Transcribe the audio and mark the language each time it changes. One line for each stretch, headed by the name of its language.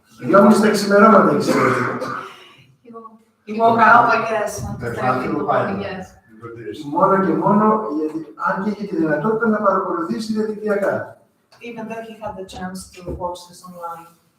Greek: 2,5 τα ξημερώματα έχει σηκωθεί.
English: You woke up, I guess, at 3 in the morning, yes.
Greek: Μόνο και μόνο, γιατί αν και είχε τη δυνατότητα να παρακολουθήσει διαδικτυακά.
English: Even though he had the chance to watch this online.